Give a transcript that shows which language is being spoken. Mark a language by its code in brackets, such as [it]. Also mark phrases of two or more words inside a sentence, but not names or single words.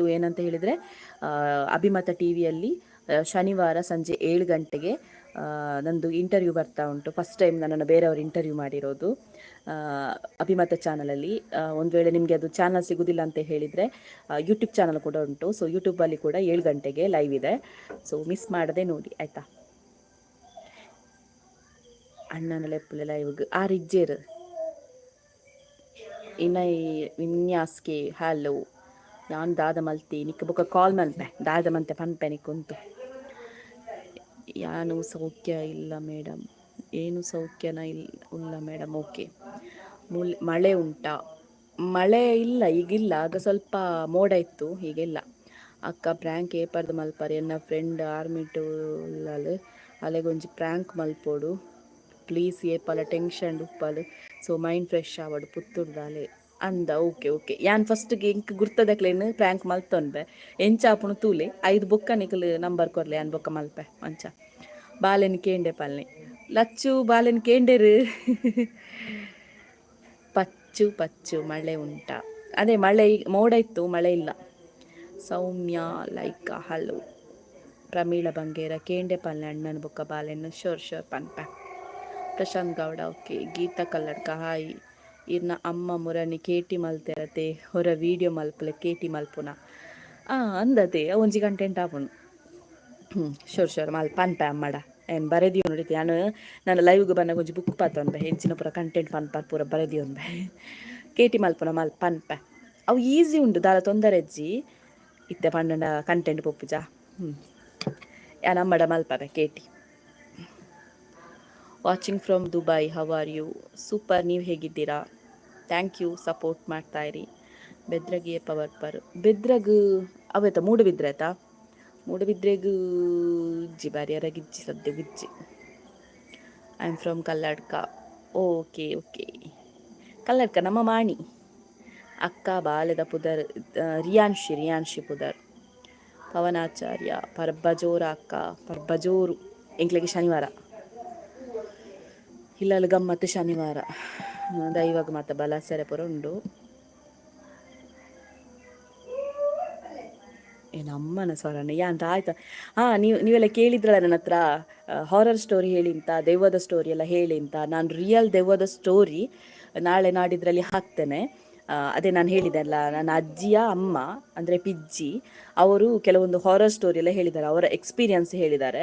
[kn] ಏನಂತ ಹೇಳಿದರೆ, ಅಭಿಮತ ಟಿ ವಿಯಲ್ಲಿ ಶನಿವಾರ ಸಂಜೆ 7 ಗಂಟೆಗೆ ನಂದು ಇಂಟರ್ವ್ಯೂ ಬರ್ತಾ ಉಂಟು. [en] first time [kn] ನನ್ನನ್ನು ಬೇರೆಯವರು ಇಂಟರ್ವ್ಯೂ ಮಾಡಿರೋದು ಅಭಿಮತ ಚಾನಲಲ್ಲಿ. ಒಂದು ವೇಳೆ ನಿಮಗೆ ಅದು ಚಾನಲ್ ಸಿಗೋದಿಲ್ಲ ಅಂತ ಹೇಳಿದರೆ ಯೂಟ್ಯೂಬ್ ಚಾನಲ್ ಕೂಡ ಉಂಟು. ಸೊ ಯೂಟ್ಯೂಬಲ್ಲಿ ಕೂಡ 7 ಗಂಟೆಗೆ ಲೈವ್ ಇದೆ. ಸೊ ಮಿಸ್ ಮಾಡದೆ ನೋಡಿ ಆಯಿತಾ. [tcy] ಅಣ್ಣನ ಲೆಪ್ಪಲೆ ಲೈವ್ಗೆ ರಿಜ್ಜೇರು ಇನೈ ವಿನ್ಯಾಸ್ಗೆ ಹಲೋ. ಯಾನ್ ದಾದ ಮಲ್ತಿ ನಿಕ್ಕ ಬೊಕ್ಕ ಕಾಲ್ ಮಲ್ಪೆ ದಾದ ಮಂತೆ ಪನ್ಪೆ ನಿಕ್ಕುಂಟು. ಯಾನು ಸೌಖ್ಯ ಇಲ್ಲ ಮೇಡಮ್. [kn] ಏನು ಸೌಖ್ಯನ ಇಲ್ಲ ಮೇಡಮ್. ಓಕೆ, ಮಳೆ ಉಂಟಾ? ಮಳೆ ಇಲ್ಲ, ಈಗಿಲ್ಲ. ಆಗ ಸ್ವಲ್ಪ ಮೋಡ ಇತ್ತು, ಹೀಗೆಲ್ಲ. [tcy] ಅಕ್ಕ ಪ್ರ್ಯಾಂಕ್ ಏಪರ್ದು ಮಲ್ಪರು ಎನ್ನ ಫ್ರೆಂಡ್ ಆರ್ಮಿಟು ಉಳ್ಳಾಲು ಅಲೆಗೊಂಜಿ ಪ್ರ್ಯಾಂಕ್ ಮಲ್ಪೋಡು ಪ್ಲೀಸ್. ಏಪಲ ಟೆನ್ಷನ್ ಉಪ್ಪಲು ಸೊ [en] mind fresh [tcy] ಆವಡು ಪುತ್ತೂರ್ದಾಲೆ ಅಂದ. ಓಕೆ ಯಾನ್ ಫಸ್ಟ್ಗೆ ಇಂಕ್ ಗುರ್ತದಕ್ಲೇನು ಪ್ರ್ಯಾಂಕ್ ಮಲ್ತೊನ್ಬೆ ಎಂಚಾಪುನು ತೂಲೆ 5 ಬೊಕ್ಕ ನಿಕಲು ನಂಬರ್ ಕೊರ್ಲೆ ಯಾನ್ ಬೊಕ್ಕ ಮಲ್ಪೆ ಮಂಚ. ಬಾಲೆನ್ ಕೇಂಡೆ ಪಲ್ನೆ ಲಚ್ಚು ಬಾಲೆನ್ ಕೇಂಡೆರು. [kn] ಪಚ್ಚು ಮಳೆ ಉಂಟಾ? ಅದೇ ಮಳೆ ಮೋಡ ಇತ್ತು, ಮಳೆ ಇಲ್ಲ. ಸೌಮ್ಯ ಲೈಕ್ ಹಲೋ. [tcy] ಪ್ರಮೀಳ ಬಂಗೇರ ಕೇಂಡೆ ಪಲ್ಲೆ ಅಣ್ಣನ ಬೊಕ್ಕ ಬಾಲೆನ್ನು ಶೋರ್ ಪನ್ಪೆ. [kn] ಪ್ರಶಾಂತ್ ಗೌಡ ಓಕೆ. ಗೀತಾ ಕಲ್ಲಡ್ಕ ಹಾಯ್. [tcy] ಇರ್ನ ಅಮ್ಮ ಮುರನಿ ಕೇಟಿ ಮಲ್ತೆರತೆ ಹೊರ ವೀಡಿಯೋ ಮಲ್ಪಲೆ ಕೇಟಿ ಮಲ್ಪುನ ಅಂದತೆ ಒಂಜಿ ಕಂಟೆಂಟ್ ಆಪುನು. ಶೋರ್ ಪನ್ಪೆ ಅಮ್ಮಡ ಏನು ಬರೆದಿಯೋ ನೋಡಿತೆ. ನಾನು ಲೈವ್ಗೆ ಬಂದಾಗ ಒಂಜಿ ಬುಕ್ ಪಾತೊನ್ಬೆ ಹೆಚ್ಚಿನ ಪೂರ ಕಂಟೆಂಟ್ ಪನ್ಪ ಪೂರ ಬರೆದಿಯೋನ್ಬೆ ಕೇಟಿ ಮಲ್ಪುನ ಪನ್ಪೆ. ಅವು ಈಸಿ ಉಂಡು ದಾದ ತೊಂದರೆ ಇಜ್ಜಿ ಇತ್ತೆ ಪಂಡ ಕಂಟೆಂಟ್ ಪೊಪ್ಪುಜ. ಯಾನ್ ಅಮ್ಮಡ ಮಲ್ಪವೆ ಕೇಟಿ. [en] watching from Dubai, how are you? [kn] ಸೂಪರ್, ನೀವು ಹೇಗಿದ್ದೀರಾ? [en] thank you, [kn] ಸಪೋರ್ಟ್ ಮಾಡ್ತಾಯಿರಿ. [tcy] ಬೆದ್ರಗೆ ಪವರ್ ಬೆದ್ರಗ್ ಅವತ್ತ ಮೂಡುಬಿದ್ರೆ ಆಯ್ತಾ. ಮೂಡುಬಿದ್ರೆಗೂ ಇಜ್ಜಿ ಬಾರಿಯರಾಗಿಜ್ಜಿ ಸದ್ಯಗಿಜ್ಜಿ. [en] I am from Kalladka. [tcy] ಓಕೆ ಕಲ್ಲಡ್ಕ ನಮ್ಮ ಮಾಣಿ ಅಕ್ಕ ಬಾಲೆದ ಪುದರ್. ರಿಯಾನ್ಶಿ ಪುದರ್. ಪವನಾಚಾರ್ಯ ಪರ್ಬಜೋರ ಅಕ್ಕ ಪರ್ಬಜೋರು ಎಂಕ್ಲೆಗೆ ಶನಿವಾರ ಇಲ್ಲಲ್ಲಿ ಗಮ್ಮತ್ತು. ಶನಿವಾರ ದೈವಗ್ ಮಾತ ಬಲ ಸೆರೆ ಪುರ ಉಂಡು. [kn] ಏನು ಅಮ್ಮನ ಸ್ವರನೇ ಯಾ ಅಂತ ಆಯ್ತಾ. ಹಾಂ, ನೀವೆಲ್ಲ ಕೇಳಿದ್ರಲ್ಲ ನನ್ನ ಹತ್ರ [en] horror story [kn] ಹೇಳಿ ಅಂತ, ದೆವ್ವದ ಸ್ಟೋರಿ ಎಲ್ಲ ಹೇಳಿ ಅಂತ. ನಾನು ರಿಯಲ್ ದೆವ್ವದ ಸ್ಟೋರಿ ನಾಳೆ ನಾಡಿದ್ರಲ್ಲಿ ಹಾಕ್ತೇನೆ. ಅದೇ ನಾನು ಹೇಳಿದೆ ಅಲ್ಲ, ನನ್ನ ಅಜ್ಜಿಯ ಅಮ್ಮ ಅಂದರೆ ಪಿಜ್ಜಿ ಅವರು ಕೆಲವೊಂದು [en] horror story [kn] ಎಲ್ಲ ಹೇಳಿದ್ದಾರೆ, ಅವರ ಎಕ್ಸ್ಪೀರಿಯನ್ಸ್ ಹೇಳಿದ್ದಾರೆ.